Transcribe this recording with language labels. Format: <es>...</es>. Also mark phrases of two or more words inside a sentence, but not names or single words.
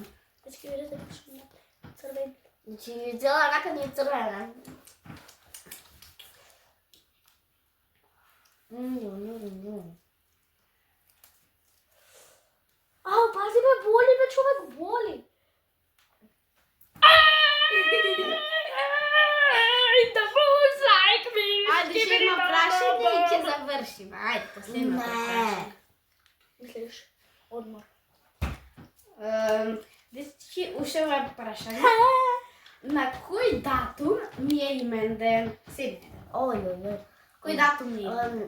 <mk>Дечки, видите што ми направи. Црвен. Значи, цела рака ни е црвена. Ау, пази бе, боли бе, човек, боли.</mk> <en>The moves like me.</en> <mk>Ајде, ще има прашање и ќе завршиме. Ајде, последното прашање. Мислиш, одмор. Дечки, уште ова прашање. На кој датум ми е имен ден? Седне. Кој датум ми е?</mk>